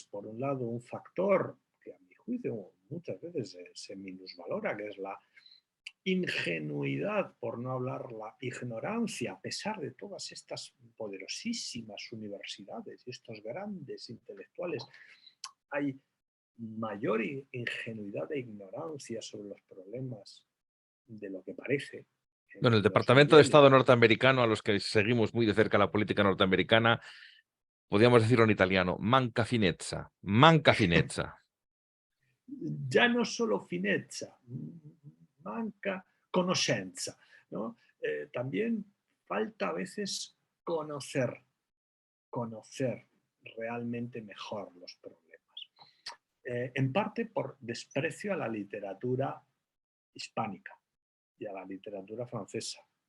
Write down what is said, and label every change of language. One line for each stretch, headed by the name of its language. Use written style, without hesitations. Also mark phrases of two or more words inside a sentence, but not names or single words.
Spanish: Por un lado, un factor que a mi juicio muchas veces se minusvalora, que es la ingenuidad, por no hablar la ignorancia, a pesar de todas estas poderosísimas universidades y estos grandes intelectuales, hay mayor ingenuidad e ignorancia sobre los problemas de lo que parece Bueno, el en los Departamento de gobiernos. Estado norteamericano, a los que seguimos muy de cerca la política norteamericana, podríamos decirlo en italiano,
Italian: manca finezza, manca finezza.
Spanish: Ya no solo
Italian: finezza, manca conoscenza,
Spanish: ¿no? También falta a veces conocer, conocer realmente mejor los problemas. En parte por desprecio a la literatura hispánica y a la literatura francesa.